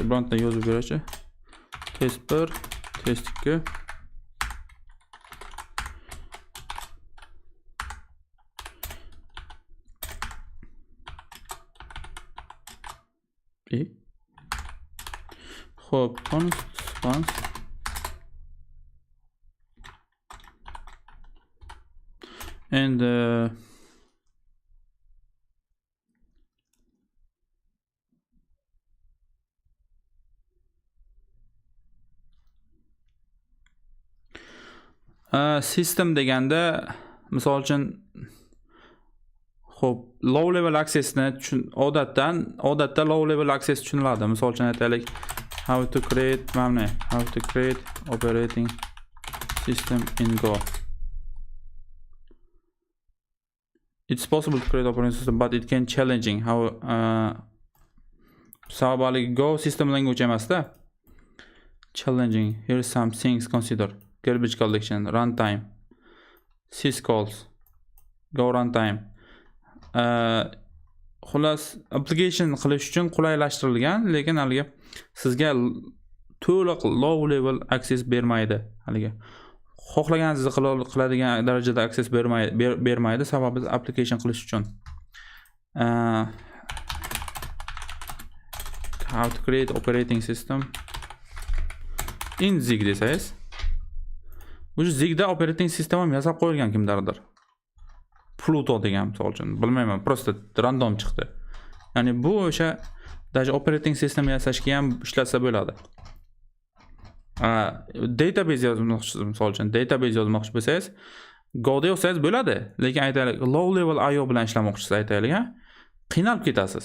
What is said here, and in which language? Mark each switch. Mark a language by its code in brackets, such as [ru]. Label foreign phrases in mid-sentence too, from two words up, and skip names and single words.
[uz] Bironta yozib berachi. Test 1, test 2. Xo'p, const [en] and system [uz] deganda misol uchun xo'p, [en] low level [uz] accessni odatda [en] low level [uz] access tushuniladi. Misol uchun aytaylik, [en] how to create operating system in Go. It's possible to create operating system, but it can challenging. [uz] How sababli Go [en] system language [uz] emasda. [en] Challenging. Here are some things consider. Garbage collection, runtime, syscalls, Go runtime. [uz] Xullas, application qilish uchun qulaylashtirilgan, lekin haliga sizga to'liq [en] low level access [uz] bermaydi. Haliga xohlaganingizni qiladigan darajada access bermaydi, sababi application qilish uchun. [en] How to create operating system in Zig desangiz. [uz] Bu Zigda [en] operating system [uz] ham yasab qo'yilgan kimlardir. Pluto degan misol uchun, bilmayman, prosta random chiqdi. Ya'ni bu o'sha даже [en] operating system [uz] yasashga ham ishlatsa bo'ladi. Database yozmoqchi, misol uchun database yozmoqchi bo'lsangiz, Go'da yozsangiz bo'ladi, lekin aytaylik [en] low level IO [uz] bilan ishlamoqchisiz, aytaylik, qiynalib ketasiz.